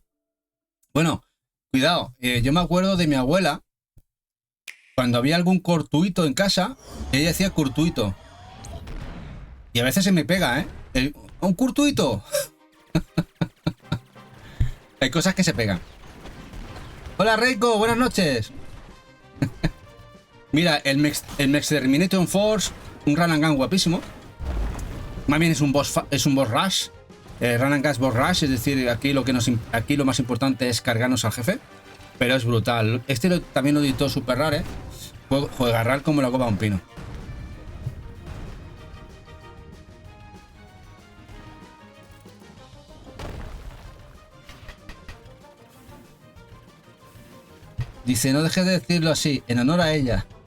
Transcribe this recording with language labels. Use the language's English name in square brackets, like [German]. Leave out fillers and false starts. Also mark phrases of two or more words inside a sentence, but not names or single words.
[Spanish] Bueno, cuidado, yo me acuerdo de mi abuela, cuando había algún cortuito en casa, ella decía curtuito. Y a veces se me pega, ¿eh? ¿Un curtuito? Hay cosas que se pegan. Hola Reiko, buenas noches. Mira, el Extermination Force, un [English] run and gun [Spanish] guapísimo. Más bien es un [English] boss rush. Run and gun boss rush, [Spanish] es decir, aquí lo más importante es cargarnos al jefe. Pero es brutal. Este también lo editó Super Rare. Juega RAL como la copa de un pino. Dice, no dejes de decirlo así, en honor a ella.